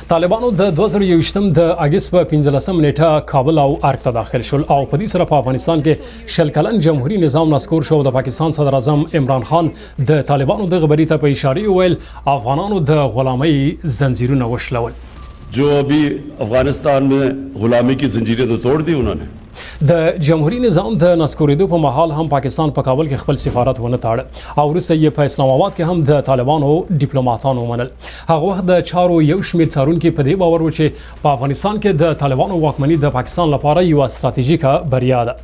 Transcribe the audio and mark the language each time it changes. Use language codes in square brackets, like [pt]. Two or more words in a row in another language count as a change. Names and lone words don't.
[ps] طالبانو د 2021 د اګست په 15 نیټه کابل او ارګ ته داخل شول او په دې سره په افغانستان کې شل کلن جمهوریت نظام نسکور شو. د پاکستان صدر اعظم عمران خان د طالبانو د خبرې ته په اشاره ویل افغانانو د غلامۍ زنجیرونه وشلول. [hi] जो अभी अफगानिस्तान में गुलामी की जंजीरें तो तोड़ दी उन्होंने. [ps] د جمهوریت نظام د نسکورېدو په مهال هم پاکستان په کابل کې خپل سفارت ونه تاړه او وروسته یې په اسلام آباد کې هم د طالبانو ډیپلوماټانو ومنل. هغه وخت د چارو یو شمېر څارونکي په دې باور و چې په افغانستان کې د طالبانو واکمني د پاکستان لپاره یوه ستراتیژیکه بریا ده.